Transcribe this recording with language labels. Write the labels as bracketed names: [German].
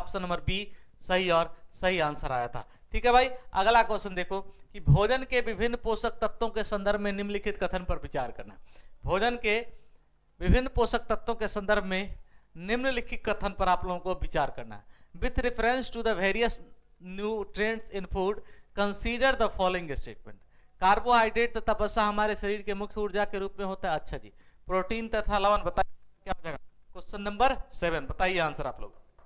[Hindi] Option number B सही और सही आंसर आया था, ठीक है भाई। अगला क्वेश्चन देखो कि भोजन के विभिन्न पोषक तत्वों के संदर्भ में निम्नलिखित कथन पर विचार करना। भोजन के विभिन्न पोषक तत्वों के संदर्भ में निम्नलिखित कथन पर आप लोगों को विचार करना है। [English] With reference to the various nutrients in food, consider the following statement. [Hindi] Carbohydrate तथा वसा हमारे शरीर के मुख्य ऊर्जा के रूप में होता है। अच्छा जी, प्रोटीन तथा लवण, बताइए क्या हो जाएगा। क्वेश्चन नंबर 7, बताइए आंसर आप लोग।